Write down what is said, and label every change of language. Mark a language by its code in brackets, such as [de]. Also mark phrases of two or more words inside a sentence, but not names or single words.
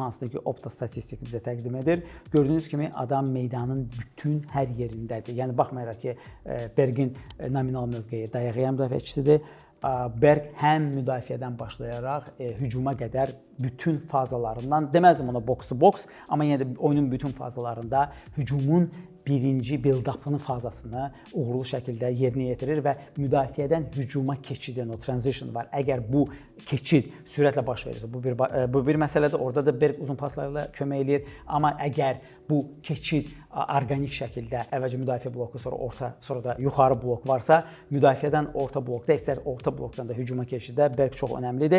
[az] Hansıdır ki, Opta statistik bizə təqdim edir. Gördüyünüz kimi adam meydanın bütün hər yerindədir. Yəni baxmayaraq ki, Bergin nominal mövqeyi dayaq yarım müdafiəçisidir. Berg həm müdafiədən başlayaraq hücuma qədər bütün fazalarından, deməzdim ona [en] box to box, [az] amma yenə də oyunun bütün fazalarında hücumun birinci build-up'ının fazasını uğurlu şəkildə yerinə yetirir və müdafiədən hücuma keçid, o transition var. Əgər bu keçid sürətlə baş verirsə, bu bir məsələdir. Orada da Berg uzun paslarla kömək eləyir. Amma əgər bu keçid orqanik şəkildə əvvəlcə müdafiə bloku, sonra da yuxarı blok varsa, müdafiədən orta blokda, istər orta blokdan da hücuma keçiddə Berg çox önəmlidir.